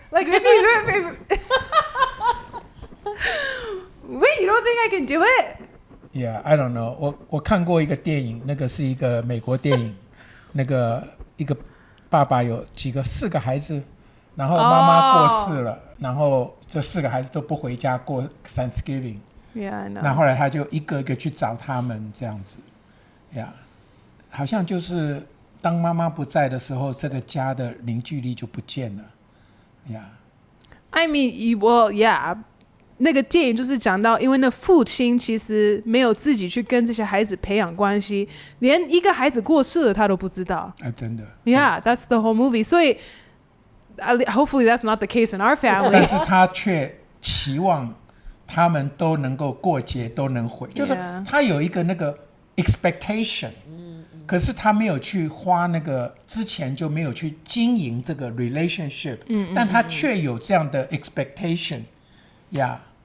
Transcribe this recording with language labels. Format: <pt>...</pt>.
<en>Like if you wait, you don't think I can do it?Yeah, I don't know.</en> <zh>我看过一个电影，那个是一个美国电影，那个一个爸爸有4个孩子，然后妈妈过世了，然后这4个孩子都不回家过 Thanksgiving。</zh> <en>Yeah, I know.</en> <zh>那后来他就一个一个去找他们，这样子。好像就是当妈妈不在的时候，这个家的凝聚力就不见了。</zh> <en>I mean, well, yeah.</en> <zh>那个电影就是讲到，因为那父亲其实没有自己去跟这些孩子培养关系，连一个孩子过世了他都不知道。真的。</zh> <en>Yeah, that's the whole movie. 所以 hopefully that's not the case in our family.</en> <zh>但是他却期望他们都能够过节，都能回，就是他有一个那个 expectation，可是他没有去花那个之前就没有去经营这个 relationship，但他却有这样的 expectation，yeah。</zh>